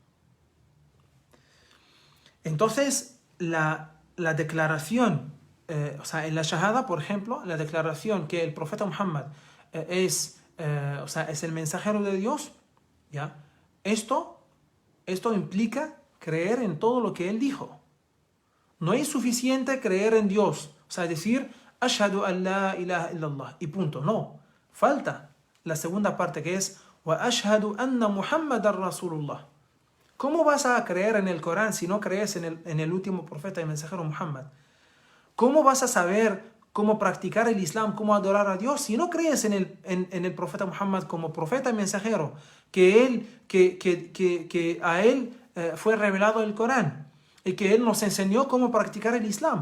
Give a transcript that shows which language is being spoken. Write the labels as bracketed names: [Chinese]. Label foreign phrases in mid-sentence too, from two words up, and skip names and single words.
[Spanish] Entonces, la declaración, en la Shahada, por ejemplo, la declaración que el profeta Muhammad es el mensajero de Dios, ¿ya? Esto implica creer en todo lo que él dijo. No es suficiente creer en Dios, o sea, decir [Arabic] أشهد أن لا إله إلا الله [Spanish] y punto. No, falta la segunda parte, que es [Arabic] وأشهد أن محمدا رسول الله. [Spanish] ¿Cómo vas a creer en el Corán si no crees en el último profeta y mensajero Muhammad? ¿Cómo vas a saber cómo practicar el Islam, cómo adorar a Dios si no crees en el profeta Muhammad como profeta y mensajero, que a él fue revelado el Corán y que él nos enseñó cómo practicar el Islam?